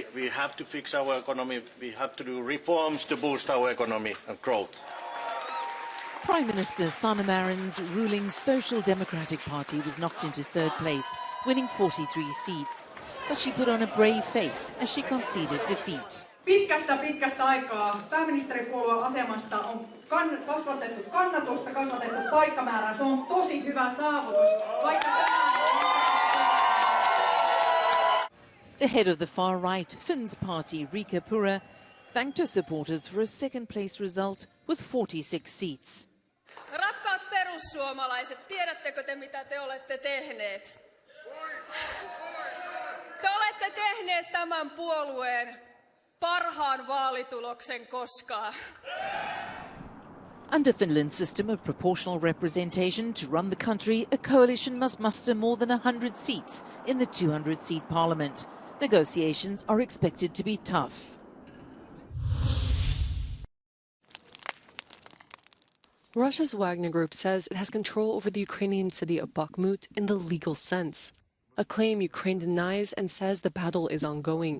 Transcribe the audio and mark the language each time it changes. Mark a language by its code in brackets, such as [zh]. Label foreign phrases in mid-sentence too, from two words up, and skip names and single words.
[en] We have to fix our economy. We have to do reforms to boost our economy and growth. Prime Minister Sanna Marin's ruling Social Democratic Party was knocked into third place, winning 43 seats. But she put on a brave face as she conceded defeat. [fi] Pitkästä aikaa pääministeripuolueen asemasta on kasvatettu kannatusta, kasvatettu paikkamäärää. Se on tosi hyvä saavutus. [en] The head of the far-right Finns party, Riikka Purra, thanked her supporters for a second-place result with 46 seats. [fi] Rakkaat perussuomalaiset, tiedättekö te mitä te olette tehneet? Te olette tehneet tämän puolueen parhaan vaalituloksen koskaan. [en] Under Finland's system of proportional representation, to run the country, a coalition must muster more than 100 seats in the 200-seat parliament. Negotiations are expected to be tough. Russia's Wagner Group says it has control over the Ukrainian city of Bakhmut in the legal sense, a claim Ukraine denies and says the battle is ongoing.